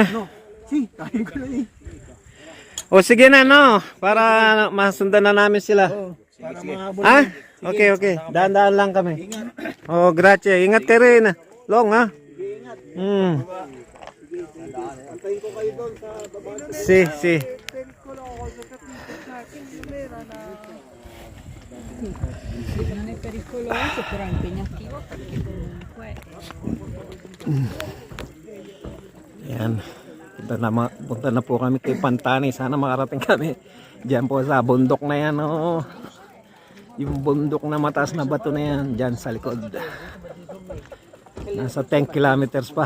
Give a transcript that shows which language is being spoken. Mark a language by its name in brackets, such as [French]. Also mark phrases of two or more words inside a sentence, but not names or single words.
[Filipino] No, kain ko na eh. O sige na, no? Para masundan na namin sila. Para mga Ha? Okay, okay. Daan-daan lang kami. Oh, grazie. Ingat ka rin. Long, ha? Antayin ko kayo doon sa baba. [Italian] Si, si. Non è pericoloso, però è impegnativo perché comunque [Filipino] Ayan. Punta na po kami kay Pantani. Sana makarating kami. Diyan po sa bundok na yan. Oh. Yung bundok na mataas na bato na yan. Diyan sa likod. Nasa 10 kilometers pa.